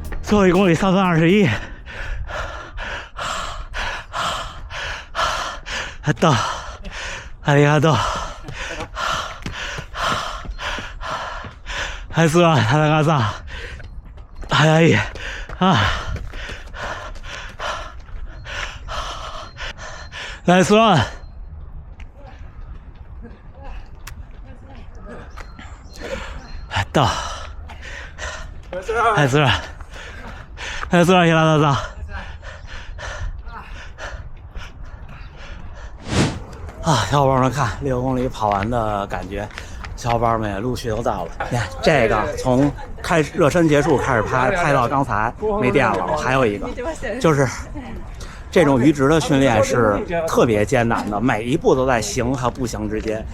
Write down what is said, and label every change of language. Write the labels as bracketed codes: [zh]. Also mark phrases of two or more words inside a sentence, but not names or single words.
[zh] 最后1公里3分21。到， [ja] ありがとう。ナイスラン、田中さん。早い。ナイスラン。 [zh] 到。 [ja] ナイスラン。ナイスラン、平田さん。 [zh] 小伙伴们看6公里跑完的感觉，小伙伴们也陆续都到了。你看这个从热身结束开始拍到刚才没电了，还有一个就是这种阈值的训练是特别艰难的，每一步都在行和不行之间。